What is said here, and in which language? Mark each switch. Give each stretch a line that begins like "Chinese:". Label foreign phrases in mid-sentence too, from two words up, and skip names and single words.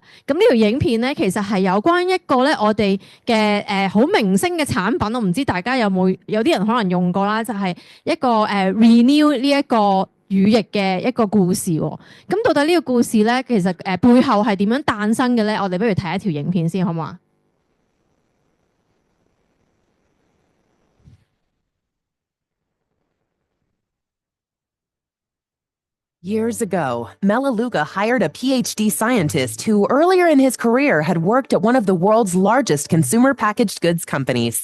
Cantonese: 咁呢條影片咧，其實係有關一個咧我哋嘅好明星嘅產品，我唔知大家有啲人可能用過啦，就係一個Renew 呢一個乳液嘅一個故事喎。咁到底呢個故事咧，其實背後係點樣誕生嘅咧？我哋不如睇一條影片先好唔好啊？
English: Years ago, Melaleuca hired a PhD scientist who earlier in his career had worked at one of the world's largest consumer packaged goods companies.